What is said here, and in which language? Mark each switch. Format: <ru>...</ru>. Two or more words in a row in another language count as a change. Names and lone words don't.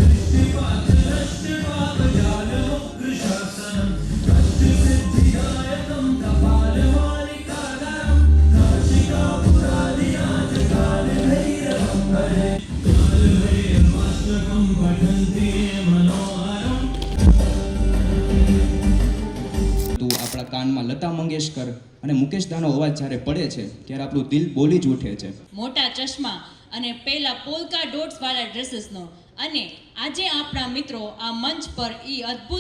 <sa>दृष्टिपात्रष्टिपापजालमुग्रशासनं अष्टसिद्धिदायकं कपालमालिकाधरं काशिकापुरादिनाथकालभैरवं भजे कालभैरवाष्टकं पठन्ति मनोहरम्</sa> <gu>તો આપણા કાનમાં લતા મંગેશકર અને મુકેશ દાનો અવાજ જ્યારે પડે છે ત્યારે આપણું દિલ બોલી જ ઉઠે છે. મોટા ચશ્મા અને પેલા પોલકા ડોટ્સ વાળા ડ્રેસીસનો અને આજે આપણા મિત્રો આ મંચ પર ઈ અદ્ભુત</gu>